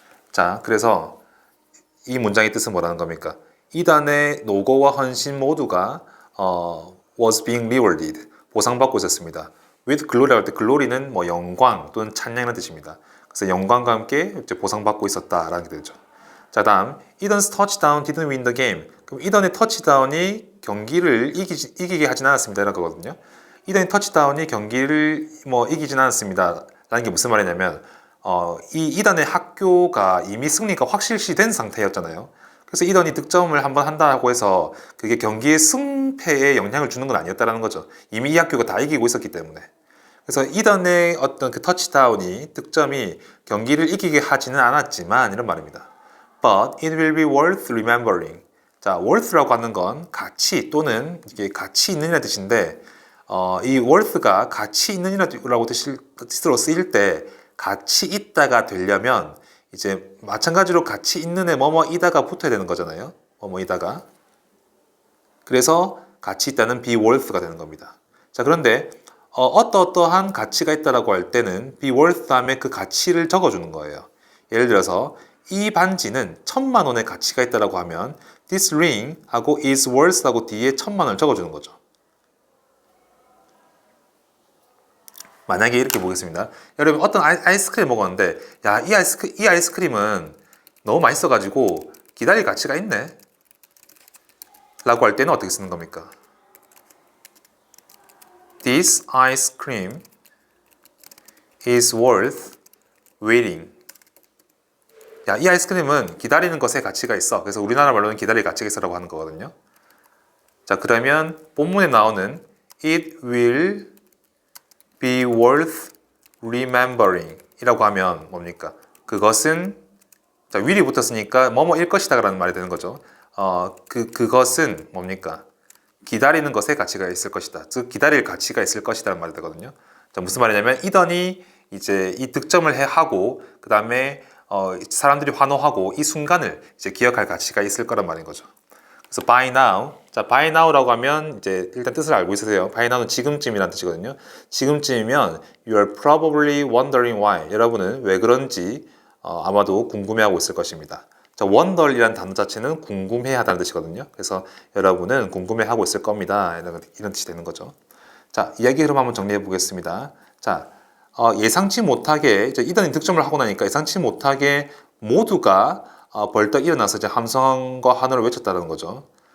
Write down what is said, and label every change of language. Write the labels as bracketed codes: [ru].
[ko] 자, 그래서 이 문장의 뜻은 뭐라는 겁니까? 이단의 노고와 헌신 모두가 [en] was being rewarded. [ko] 보상받고 있었습니다. [en] with glory [ko] 라고 할 때 glory는 영광 또는 찬양이라는 뜻입니다. 그래서 영광과 함께 이제 보상받고 있었다라는 게 되죠. 자, 다음 [en] 이던's touchdown didn't win the game. [ko] 그럼 이던의 터치다운이 경기를 이기게 하진 않았습니다. 이런 거거든요. 이던의 터치다운이 경기를 이기진 않았습니다. 라는 게 무슨 말이냐면 이 이던의 학교가 이미 승리가 확실시된 상태였잖아요. 그래서 이던이 득점을 한번 한다고 해서 그게 경기의 승패에 영향을 주는 건 아니었다라는 거죠. 이미 이 학교가 다 이기고 있었기 때문에. 그래서 이던의 어떤 그 터치다운이 득점이 경기를 이기게 하지는 않았지만 이런 말입니다. [en] But it will be worth remembering. [ko] 자, worth라고 하는 건 가치 또는 이게 가치 있는이라는 뜻인데 이 worth가 가치 있는이라고 뜻으로 쓰일 때 가치 있다가 되려면 이제 마찬가지로 가치 있는에 뭐뭐이다가 붙어야 되는 거잖아요. 뭐뭐이다가. 그래서 가치 있다는 be worth가 되는 겁니다. 자, 그런데 어떠한 가치가 있다라고 할 때는 be worth 다음에 그 가치를 적어주는 거예요. 예를 들어서 이 반지는 1,000만 원의 가치가 있다라고 하면 this ring 하고 is worth 하고 뒤에 1,000만 원을 적어주는 거죠. 만약에 이렇게 보겠습니다. 여러분 어떤 아이스크림 먹었는데 야, 이 아이스크림은 너무 맛있어가지고 기다릴 가치가 있네 라고 할 때는 어떻게 쓰는 겁니까? [en] This ice cream is worth waiting. [ko] 야, 이 아이스크림은 기다리는 것에 가치가 있어. 그래서 우리나라 말로는 기다릴 가치가 있어라고 하는 거거든요. 자, 그러면 본문에 나오는 [en] It will be worth remembering [ko] 이라고 하면 뭡니까? 그것은 자, will이 붙었으니까 뭐뭐일 것이다 라는 말이 되는 거죠. 그것은 뭡니까? 기다리는 것에 가치가 있을 것이다. 즉 기다릴 가치가 있을 것이다 라는 말이 되거든요. 자, 무슨 말이냐면 이던이 이제 이 득점을 하고 그 다음에 사람들이 환호하고 이 순간을 이제 기억할 가치가 있을 거란 말인 거죠. 그래서 by now, 자 by now라고 하면 이제 일단 뜻을 알고 있으세요. by now는 지금쯤이라는 뜻이거든요. 지금쯤이면 [en] you are probably wondering why. [ko] 여러분은 왜 그런지 아마도 궁금해하고 있을 것입니다. 자, wonder이라는 단어 자체는 궁금해하다는 뜻이거든요. 그래서 여러분은 궁금해하고 있을 겁니다. 이런 뜻이 되는 거죠. 자, 이야기 흐름 한번 정리해 보겠습니다. 자, 예상치 못하게 이제 이던이 득점을 하고 나니까 예상치 못하게 모두가 벌떡 일어나서 이제 함성과 환호를 외쳤다는 거죠.